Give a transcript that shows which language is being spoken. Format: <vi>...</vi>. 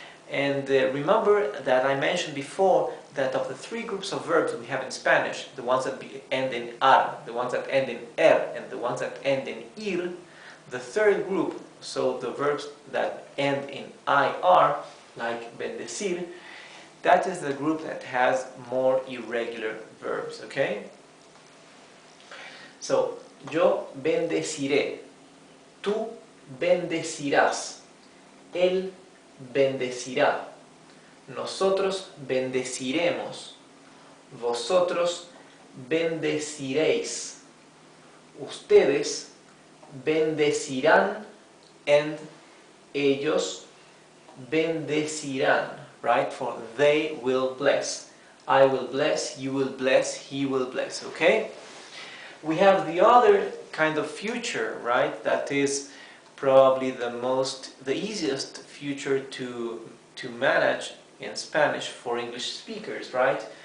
<en>And remember that I mentioned before that of the three groups of verbs we have in Spanish, the ones that end in ar, the ones that end in er, and the ones that end in ir, the third group, so the verbs that end in IR, like bendecir, that is the group that has more irregular verbs, okay?</en> <es>So, yo bendeciré, tú bendecirás, él bendecirá, nosotros bendeciremos, vosotros bendeciréis, ustedes bendecirán, and ellos bendecirán, right?</es> <en>For they will bless. I will bless, you will bless, he will bless, okay? We have the other kind of future, right? That is probably the easiest future to manage in Spanish for English speakers, right?</en>